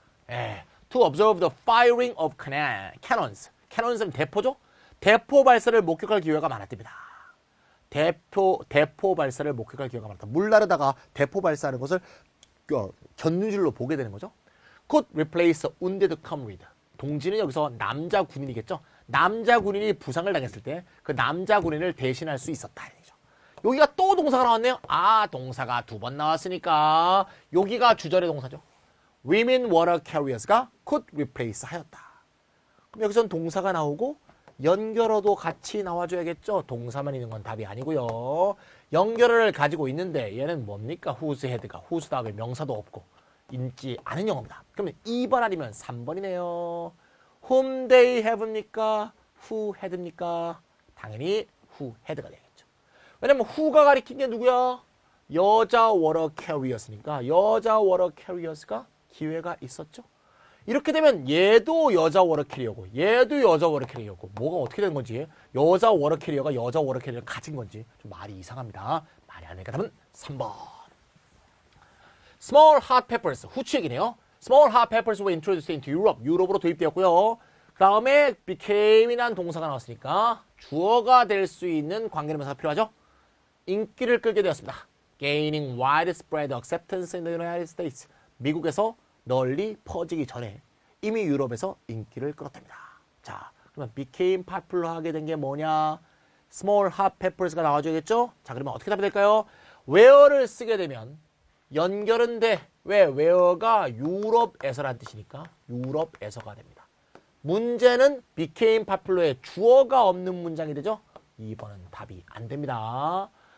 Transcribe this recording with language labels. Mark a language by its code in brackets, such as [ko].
[en] 예, to observe the firing of cannons. [ko] cannons은 대포죠. 대포 발사를 목격할 기회가 많았답니다. 대포 발사를 목격할 기회가 많았다. 물 나르다가 대포 발사하는 것을 견눈질로 보게 되는 거죠. [en] Could replace wounded comrade. [ko] 동지는 여기서 남자 군인이겠죠. 남자 군인이 부상을 당했을 때 그 남자 군인을 대신할 수 있었다. 여기가 또 동사가 나왔네요. 동사가 두 번 나왔으니까 여기가 주절의 동사죠. [en] Women water carriers가 could replace 하였다. [ko] 그럼 여기선 동사가 나오고 연결어도 같이 나와줘야겠죠. 동사만 있는 건 답이 아니고요. 연결어를 가지고 있는데 얘는 뭡니까? whose had가 whose 다음에 명사도 없고 있지 않은 영어입니다. 그러면 2번 아니면 3번이네요. whom they have입니까? who had입니까? 당연히 who had가 되겠죠. 왜냐면 who가 가리킨 게 누구야? 여자 water carriers니까 여자 water carriers가 기회가 있었죠. 이렇게 되면 얘도 여자 워터캐리어고 얘도 여자 워터캐리어고 뭐가 어떻게 된 건지 여자 워터캐리어가 여자 워터캐리어를 가진 건지 좀 말이 이상합니다. 말이 안 되니까 답은 3번. [en] Small hot peppers [ko] 후추 얘기네요. [en] Small hot peppers were introduced into Europe. [ko] 유럽으로 도입되었고요. 그 다음에 became이란 동사가 나왔으니까 주어가 될 수 있는 관계대명사가 필요하죠. 인기를 끌게 되었습니다. [en] Gaining widespread acceptance in the United States. [ko] 미국에서 널리 퍼지기 전에 이미 유럽에서 인기를 끌었답니다. 자, 그러면 became popular하게 된 게 뭐냐? Small hot peppers가 나와줘야겠죠? 자, 그러면 어떻게 답이 될까요? where를 쓰게 되면 연결은 돼. 왜? where가 유럽에서란 뜻이니까 유럽에서가 됩니다. 문제는 became popular의 주어가 없는 문장이 되죠? 2번은 답이 안 됩니다.